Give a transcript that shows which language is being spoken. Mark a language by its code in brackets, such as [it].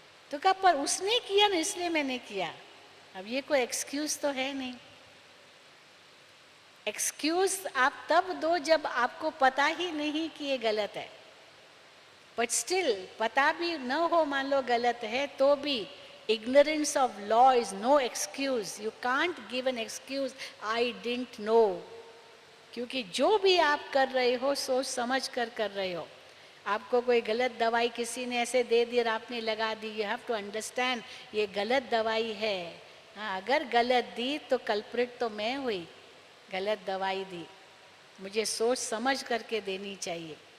[hi] तो कहा पर उसने किया ना इसलिए मैंने किया। अब ये कोई एक्सक्यूज तो है नहीं। एक्सक्यूज आप तब दो जब आपको पता ही नहीं कि ये गलत है, [en] but still [hi] पता भी न हो, मान लो गलत है तो भी [en] ignorance of law is no excuse. You can't give an excuse, I didn't know. [hi] क्योंकि जो भी आप कर रहे हो सोच समझ कर रहे हो। आपको कोई गलत दवाई किसी ने ऐसे दे दी और आपने लगा दी, [en] you have to understand [hi] ये गलत दवाई है। हाँ, अगर गलत दी तो कल्प्रिट तो मैं हुई, गलत दवाई दी, मुझे सोच समझ करके देनी चाहिए।